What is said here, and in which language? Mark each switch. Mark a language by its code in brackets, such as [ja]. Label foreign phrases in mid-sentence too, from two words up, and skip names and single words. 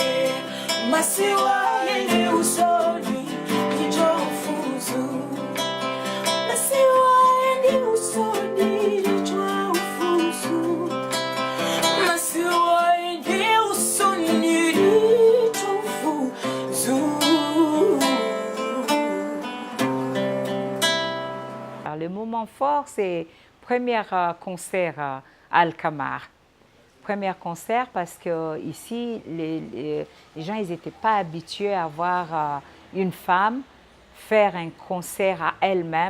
[zdj] Masiwa yene usoni, ijofuzu. Masiwa yene usoni, ijofuzu. Masiwa yene usoni, ijofuzu. [fr] Le moment fort, c'est le premier concert à Alkamar. Premier concert parce que ici, les gens n'étaient pas habitués à voir une femme faire un concert à elle-même.